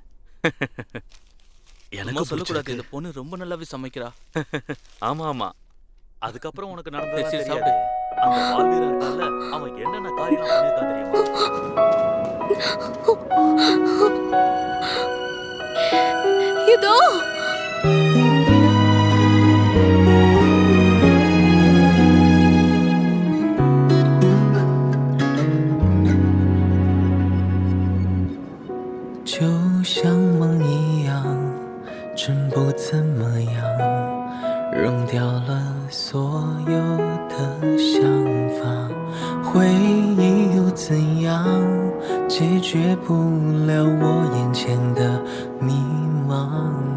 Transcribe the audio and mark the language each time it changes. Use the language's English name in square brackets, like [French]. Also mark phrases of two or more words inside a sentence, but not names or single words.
[Tamil] எனக்கு சொல்லக்கூடாது. இந்த பொண்ணு ரொம்ப நல்லாவே சமைக்கிறா. ஆமா ஆமா. அதுக்கப்புறம் உனக்கு சரி, நடந்தது சரி, தெரியாது. அந்த வால் வீரன் இருக்கான்ல, அவன் என்னென்ன காரியம் பண்ணிருக்கான் தெரியுமா? இதோ [Chinese] 就像梦一样，真不怎么样，扔掉了所有的想法，回忆又怎样，解决不了我眼前的迷茫。